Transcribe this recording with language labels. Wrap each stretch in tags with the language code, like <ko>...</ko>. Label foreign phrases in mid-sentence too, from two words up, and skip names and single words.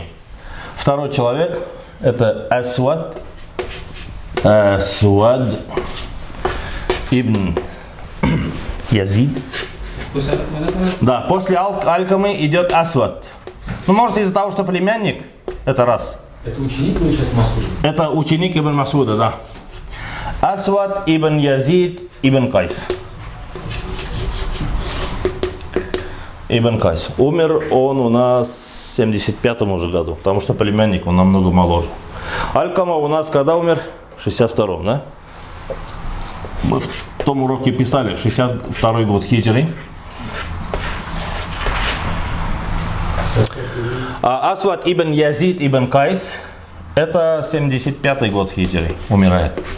<ru>Второй человек это Асвад ибн Язид. Да, после Алькамы идет Асвад. Ну, может, из-за того, что племянник, это раз. Это ученик, получается, Масуда? Это ученик Ибн Масуда, да. Асвад ибн Язид ибн Кайс. Ибн Кайс. Умер он у нас в 75-м уже году, потому что племянник он намного моложе. Алькама у нас когда умер? В 62-м, да? Мы в том уроке писали, 62-й год хиджри. А Асвад ибн Язид ибн Кайс, это 75-й год хиджри, умирает.</ru>